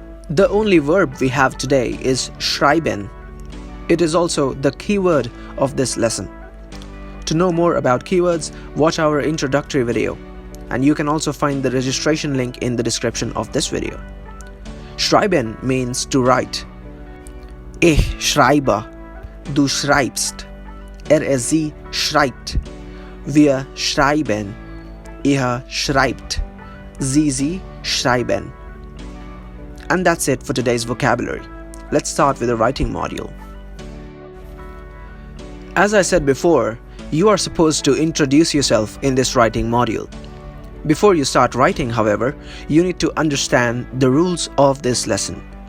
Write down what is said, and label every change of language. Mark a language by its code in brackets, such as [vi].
[en] The only verb we have today is schreiben. It is also the keyword of this lesson. To know more about keywords, watch our introductory video, and you can also find the registration link in the description of this video. Schreiben means to write. [de] Ich schreibe, du schreibst, sie schreibt, wir schreiben, ihr schreibt, sie schreiben. [en] And that's it for today's vocabulary. Let's start with the writing module. As I said before, you are supposed to introduce yourself in this writing module. Before you start writing, however, you need to understand the rules of this lesson.